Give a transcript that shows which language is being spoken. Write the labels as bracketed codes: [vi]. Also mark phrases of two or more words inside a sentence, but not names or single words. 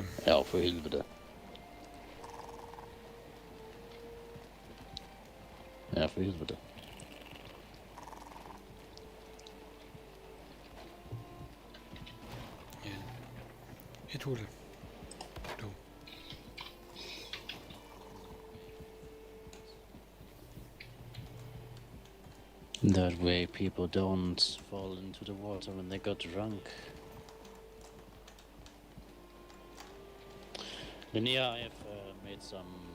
[da] Ja, for helvede. Ja, for helvede. Ja. Et hul. Du. [en] That way people don't fall into the water when they got drunk. Linnea, I have made some